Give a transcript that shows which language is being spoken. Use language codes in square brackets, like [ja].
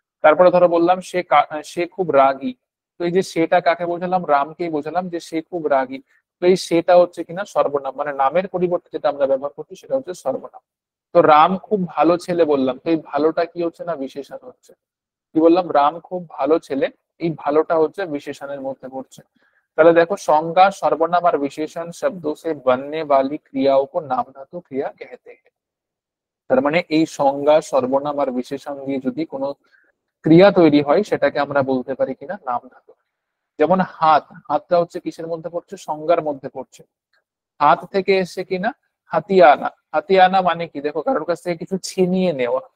[bn] তারপরে ধরো বললাম সে খুব রাগী, তো এই যে সেটা কাকে বোঝালাম, রামকেই বোঝালাম যে সে খুব রাগী, তো এই সেটা হচ্ছে কিনা সর্বনাম, মানে নামের পরিবর্তে যেটা আমরা ব্যবহার করছি সেটা হচ্ছে সর্বনাম। তো রাম খুব ভালো ছেলে বললাম, তো এই ভালোটা কি হচ্ছে না বিশেষণ হচ্ছে। কি বললাম, রাম খুব ভালো ছেলে, এই ভালোটা হচ্ছে বিশেষণের মধ্যে পড়ছে। তাহলে দেখো [hi] संज्ञा, सर्वनाम और विशेषण शब्दों से बनने वाली क्रियाओं को नाम धातु क्रिया कहते हैं। [bn] তার মানে এই সংজ্ঞা, সর্বনাম আর বিশেষণ দিয়ে যদি কোনো ক্রিয়া তৈরি হয় সেটাকে আমরা বলতে পারি কিনা নাম ধাতু। যেমন হাত, হাতটা হচ্ছে কিসের মধ্যে পড়ছে, সংজ্ঞার মধ্যে পড়ছে। হাত থেকে এসে কিনা হাতিয়ানা, হাতিয়ানা মানে কি, দেখো কারোর কাছ থেকে কিছু ছিনিয়ে নেওয়া।